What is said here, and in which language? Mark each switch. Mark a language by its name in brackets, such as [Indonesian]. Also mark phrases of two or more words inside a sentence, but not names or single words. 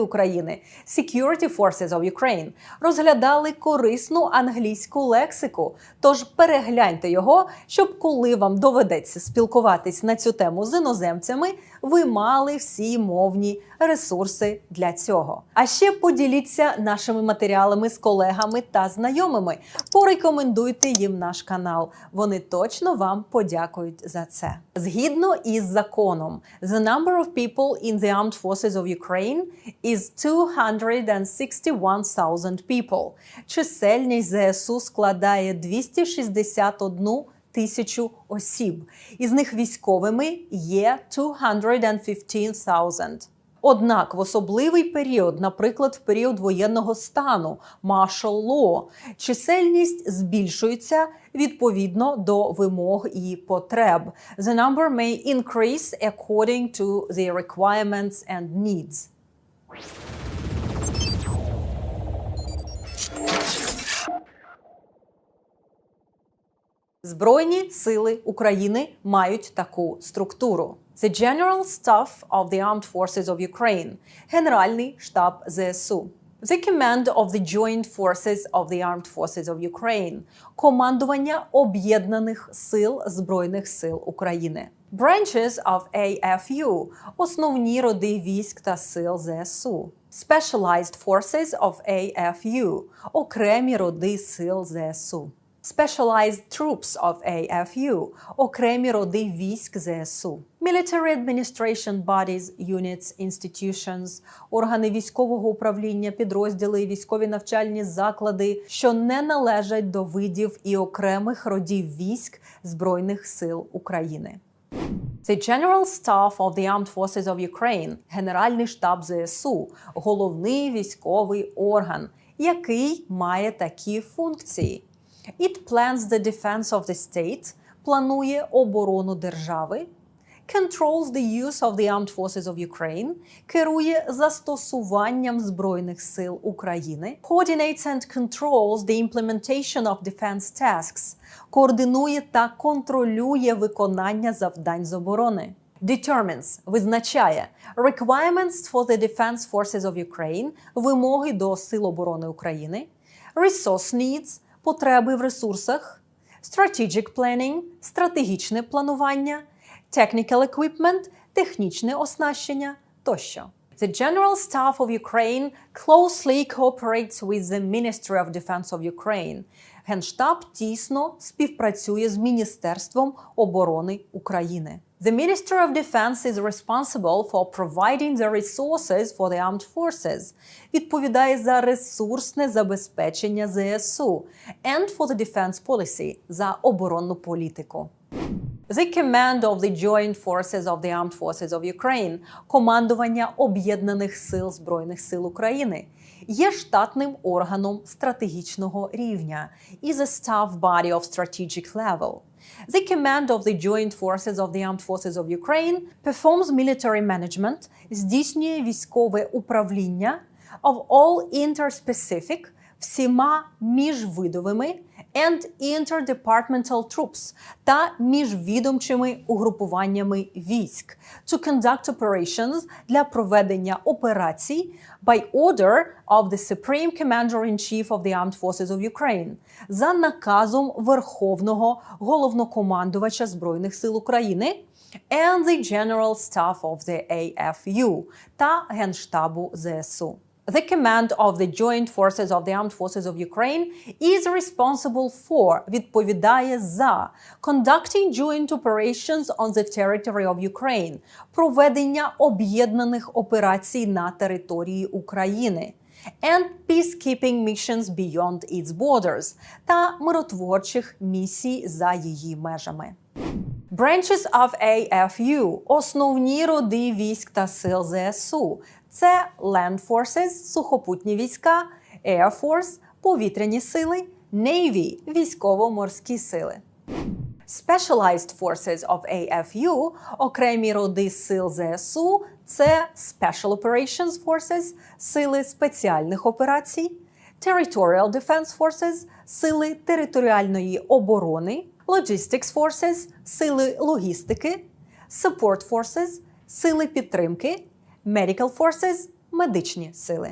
[Ukrainian] України – [English] Security Forces of Ukraine, [Ukrainian] розглядали корисну англійську лексику, тож перегляньте його, щоб коли вам доведеться спілкуватись на цю тему з іноземцями, ви мали всі мовні ресурси для цього. А ще поділіться нашими матеріалами з колегами та знайомими, порекомендуйте їм наш канал, вони точно вам подякують за це. Згідно із законом, [English] the number of people in the armed forces of Ukraine is 261,000 people. [Ukrainian] Чисельність ЗСУ складає 261 тисячу осіб. Із них військовими є 215,000. Однак в особливий період, наприклад, в період воєнного стану, [English] martial law, [Ukrainian] чисельність збільшується відповідно до вимог і потреб. [English] The number may increase according to the requirements and needs. [Ukrainian] Збройні сили України мають таку структуру. [English] The General Staff of the Armed Forces of Ukraine – [Ukrainian] Генеральний штаб ЗСУ. [English] The Command of the Joint Forces of the Armed Forces of Ukraine – [Ukrainian] Командування Об'єднаних сил Збройних сил України. [English] Branches of AFU – [Ukrainian] Основні роди військ та сил ЗСУ. [English] Specialized Forces of AFU – [Ukrainian] Окремі роди сил ЗСУ. [English] Specialized Troops of AFU – [Ukrainian] окремі роди військ ЗСУ. [English] Military Administration Bodies, Units, Institutions – [Ukrainian] органи військового управління, підрозділи і військові навчальні заклади, що не належать до видів і окремих родів військ Збройних сил України. [English] The General Staff of the Armed Forces of Ukraine – [Ukrainian] Генеральний штаб ЗСУ – головний військовий орган, який має такі функції. [English] It plans the defense of the state – [Ukrainian] планує оборону держави. [English] Controls the use of the armed forces of Ukraine – [Ukrainian] керує застосуванням Збройних сил України. [English] Coordinates and controls the implementation of defense tasks – [Ukrainian] координує та контролює виконання завдань з оборони. [English] Determines – визначає. Requirements for the defense forces of Ukraine – [Ukrainian] вимоги до сил оборони України. [English] Resource needs – [Ukrainian] потреби в ресурсах. [English] Strategic planning – [Ukrainian] стратегічне планування. [English] Technical equipment [Ukrainian] – технічне оснащення тощо. [English] The General Staff of Ukraine closely cooperates with the Ministry of Defense of Ukraine. [Ukrainian] Генштаб тісно співпрацює з Міністерством оборони України. [English] The Ministry of Defense is responsible for providing the resources for the armed forces. [Ukrainian] Відповідає за ресурсне забезпечення ЗСУ [English] and for the defense policy – [Ukrainian] за оборонну політику. [English] The Command of the Joint Forces of the Armed Forces of Ukraine – [Ukrainian] командування Об'єднаних сил Збройних сил України – є штатним органом стратегічного рівня [English] is a staff body of strategic level. The Command of the Joint Forces of the Armed Forces of Ukraine performs military management – [Ukrainian] здійснює військове управління [English] of all interspecific – [Ukrainian] всіма міжвидовими [English] and interdepartmental troops [Ukrainian] та міжвідомчими угрупуваннями військ [English] to conduct operations [Ukrainian] для проведення операцій [English] by order of the Supreme Commander-in-Chief of the Armed Forces of Ukraine [Ukrainian] за наказом Верховного Головнокомандувача Збройних сил України [English] and the General Staff of the AFU [Ukrainian] та Генштабу ЗСУ. [English] The Command of the Joint Forces of the Armed Forces of Ukraine is responsible for, [Ukrainian] відповідає за, [English] conducting joint operations on the territory of Ukraine, [Ukrainian] проведення об'єднаних операцій на території України, [English] and peacekeeping missions beyond its borders, [Ukrainian] та миротворчих місій за її межами. [English] Branches of AFU – [Ukrainian] основні роди військ та сил ЗСУ. [English] Це Land Forces – [Ukrainian] сухопутні війська, [English] Air Force – [Ukrainian] повітряні сили, Navy – військово-морські сили. [English] Specialized Forces of AFU – [Ukrainian] окремі роди сил ЗСУ – це [English] Special Operations Forces – [Ukrainian] сили спеціальних операцій, [English] Territorial Defense Forces – [Ukrainian] сили територіальної оборони, [English] Logistics Forces – [Ukrainian] сили логістики, [English] Support Forces – [Ukrainian] сили підтримки, [English] Medical Forces – [Ukrainian] медичні сили.